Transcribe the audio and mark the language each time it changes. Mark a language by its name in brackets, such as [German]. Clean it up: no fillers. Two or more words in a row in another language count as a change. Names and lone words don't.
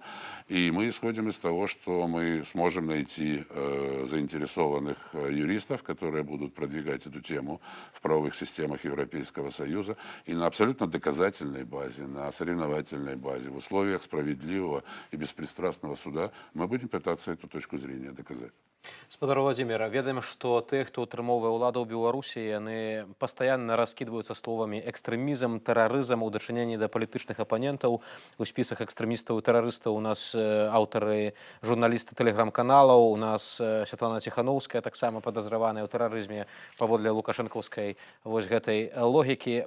[Russian] И мы исходим из того, что мы сможем найти заинтересованных юристов, которые будут продвигать эту тему в правовых системах Европейского Союза и на абсолютно доказательной базе, на соревновательной базе, в условиях справедливого и беспристрастного суда мы будем пытаться эту точку зрения доказать. [Belarusian] Спадар Владимир, ведаем, што тых, хто ўтрымоўвае ўладу ў Беларусі, яны пастаянна раскідваюцца словамі экстрэмізм, тэрарызм у дачыненні да палітычных апанентаў. У спісах экстрэмістаў і тэрарыстаў у нас аўтары, журналісты тэлеграм-каналаў, у нас Святлана Ціхановская таксама падазраваная ў тэрарызме паводле лукашэнкаўскай вось гэтай логікі.